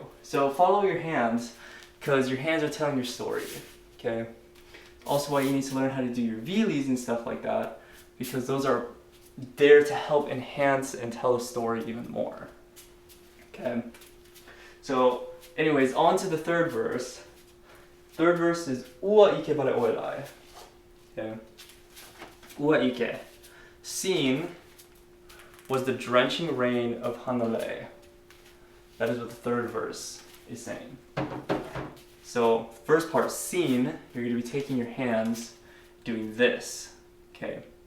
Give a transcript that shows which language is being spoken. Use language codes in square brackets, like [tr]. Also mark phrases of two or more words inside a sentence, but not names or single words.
[en] So follow your hands, because your hands are telling your story, okay? Also why you need to learn how to do your wheelies and stuff like that, because those are there to help enhance and tell a story even more, okay? So anyways, on to the third verse. Third verse is [haw] ua ike wale lae, [en] okay? [haw] Ua ike. [en] Seen was the drenching rain of Hanalei. That is what the third verse is saying. So, first part, seen, you're going to be taking your hands doing this, okay?